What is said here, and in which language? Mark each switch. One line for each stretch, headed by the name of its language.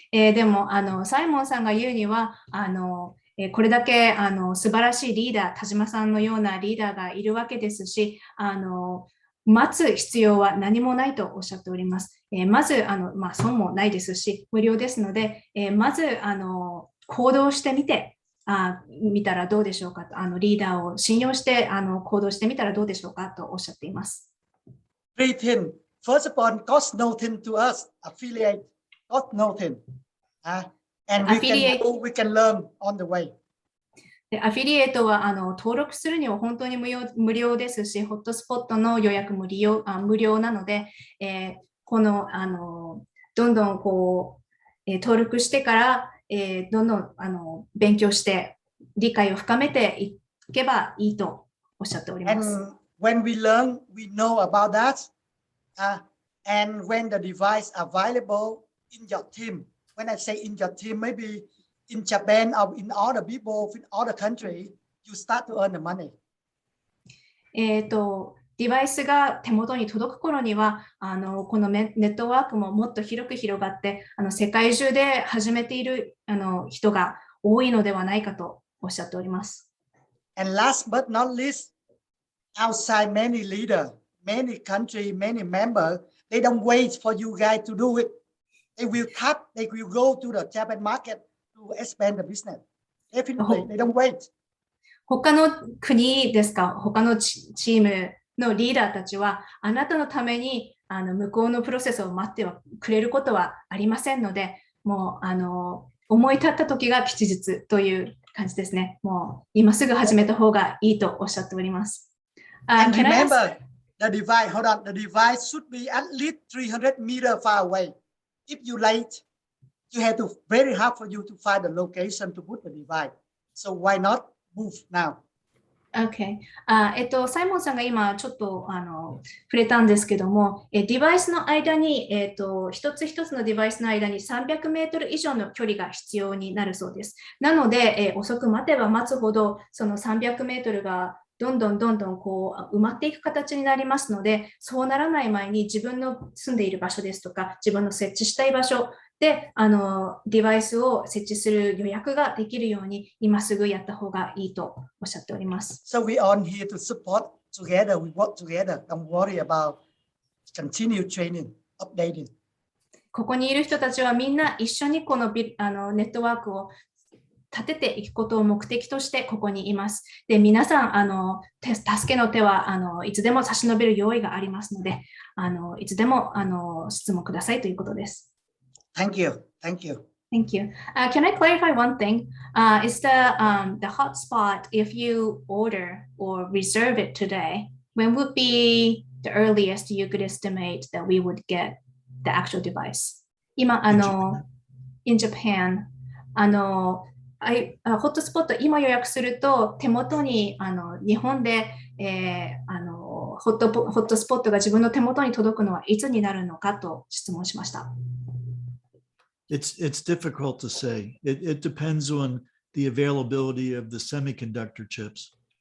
Japanese: でもサイモンさんが言うにはこれだけ素晴らしいリーダー、田島さんのようなリーダーがいるわけですし、待つ必要は何もないとおっしゃっております。まず損もないですし無料ですので、まず行動してみて見たらどうでしょうかと、リーダーを信用して行動してみたらどうでしょうかとおっしゃっています。
English: Three things. First of all, cost nothing to us. Affiliate cost nothing. And we can learn on the way.
Japanese: でアフィリエイトは登録するには本当に無料ですし、ホットスポットの予約も無料なので、このどんどん登録してからどんどん勉強して理解を深めていけばいいとおっしゃっております。
English: And when we learn, we know about that. And when the device available in your team, when I say in your team, maybe in Japan or in other people, in other countries, you start to earn the money.
Japanese: デバイスが手元に届く頃にはこのネットワークももっと広く広がって世界中で始めている人が多いのではないかとおっしゃっております。
English: And last but not least, outside many leaders, many countries, many members, they don't wait for you guys to do it. They will go to the Japan market to expand the business. Definitely, they don't wait.
Japanese: 他の国ですか、他のチームのリーダーたちはあなたのために向こうのプロセスを待ってはくれることはありませんので、もう思い立った時が吉日という感じですね。もう今すぐ始めた方がいいとおっしゃっております。
English: And remember, the device, hold on, the device should be at least 300 meters far away. If you late, you have to very hard for you to find the location to put the device. So why not move now? Okay.
Japanese: サイモンさんが今ちょっと触れたんですけども、デバイスの間に、一つ一つのデバイスの間に300メートル以上の距離が必要になるそうです。なので、遅く待てば待つほど、その300メートルがどんどん埋まっていく形になりますので、そうならない前に自分の住んでいる場所ですとか、自分の設置したい場所でデバイスを設置する予約ができるように今すぐやった方がいいとおっしゃっております。
English: So we are here to support together. We work together. Don't worry about continue training, updating.
Japanese: ここにいる人たちはみんな一緒にこのネットワークを立てていくことを目的としてここにいます。で、皆さん、助けの手はいつでも差し伸べる用意がありますので、いつでも質問くださいということです。
English: Thank you. Thank you. Thank you. Can I clarify one thing? Is the hotspot, if you order or reserve it today, when would be the earliest you could estimate that we would get the actual device?
Japanese: 今、
English: in Japan,
Japanese: ホットスポット今予約すると手元に日本で、ホットスポットが自分の手元に届くのはいつになるのかと質問しました。
English: It's difficult to say. It depends on the availability of the semiconductor chips.